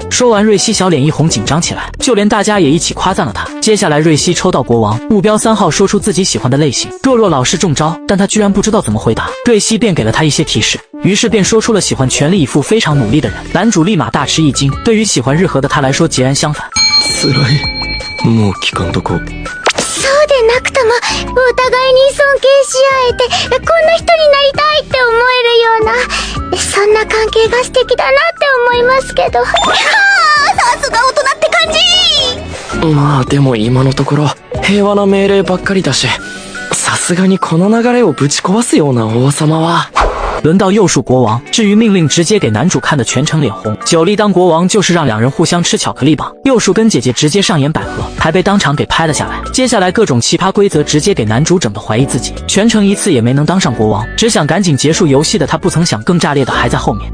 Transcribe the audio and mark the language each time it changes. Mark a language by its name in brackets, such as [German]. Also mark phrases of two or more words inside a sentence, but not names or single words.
[Chinese] 说完，瑞希小脸一红，紧张起来，就连大家也一起夸赞了他。接下来瑞希抽到国王，目标3号说出自己喜欢的类型。若若老师中招，但他居然不知道怎么回答，瑞希便给了他一些提示，于是便说出了喜欢全力以赴非常努力的人。男主立马大吃一惊，对于喜欢日和的他来说截然相反。 [Japanese] 辛い。もう聞かんとこ。そうでなくとも、お互いに尊敬し合えて、こんな人になりたいって思えるような、そんな関係が素敵だなって思いますけど。はあ、さすが大人って感じ。まあでも今のところ平和な命令ばっかりだし、さすがにこの流れをぶち壊すような王様は。 [Chinese] 轮到佑树国王，至于命令直接给男主看的全程脸红。久利当国王就是让两人互相吃巧克力棒，佑树跟姐姐直接上演百合，还被当场给拍了下来。接下来各种奇葩规则直接给男主整得怀疑自己，全程一次也没能当上国王，只想赶紧结束游戏的他不曾想更炸裂的还在后面。